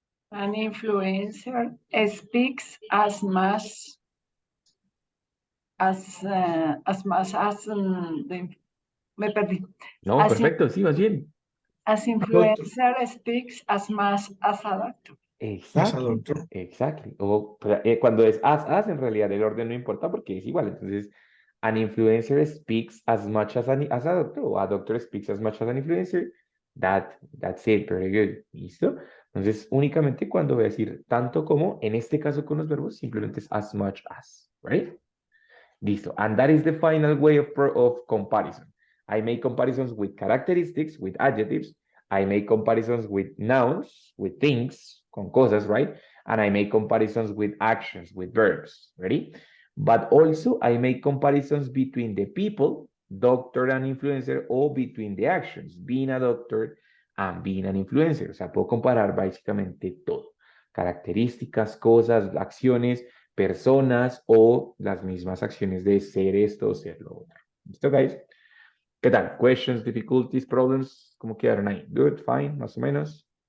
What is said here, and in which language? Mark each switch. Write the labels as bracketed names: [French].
[English] An influencer speaks as much as [Spanish] me perdí. No, [English] As, [Spanish] perfecto, sí, más bien. [English] as influencer speaks as much as a doctor. Exactly, doctor. exactly. [Spanish] O cuando es as, en realidad el orden no importa porque es igual. [English] Entonces, an influencer speaks as much as, as a doctor, o a doctor speaks as much as an influencer. That's it, very good. ¿Listo? [Spanish] Entonces, únicamente cuando voy a decir tanto como, en este caso con los verbos, simplemente es [English] as much as, [Spanish] right? Listo. [English] And that is the final way of comparison. I make comparisons with characteristics, with adjectives. I make comparisons with nouns, with things, [Spanish] con cosas, [English] right? And I make comparisons with actions, with verbs, ready? But also I make comparisons between the people, doctor and influencer, or between the actions, being a doctor and being an influencer. [Spanish] O sea, puedo comparar básicamente todo. Características, cosas, acciones, personas o las mismas acciones de ser esto o ser lo otro. ¿Listo, guys? ¿Qué tal? [English] Questions, difficulties, problems, [Spanish] ¿cómo quedaron ahí? [English] Good, fine, [Spanish] más o menos.